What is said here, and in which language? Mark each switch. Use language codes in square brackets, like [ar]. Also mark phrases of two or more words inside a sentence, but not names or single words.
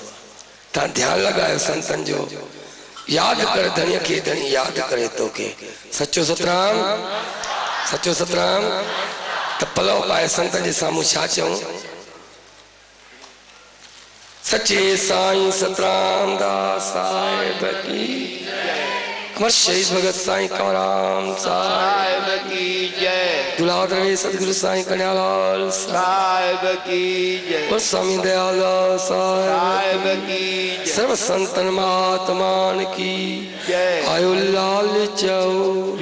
[sd] तव्हां ध्यानु लॻायो संतनि जो यादि कर धणीअ खे धणी यादि करे तोखे सचो सतराम सचो सतराम। त पलव पाए संतनि जे साम्हूं छा चऊं सचे साईं सतराम दास साहिब [hi] की अमर शहीद भगत साईं कंवराम साहिब की जय। दुलाधर सतगुरु साईं कन्यालाल साहिब की जय। और स्वामी दयाल साहिब की जय। सर्व संतन महात्मान की जय। [sd] आयो लाल चौ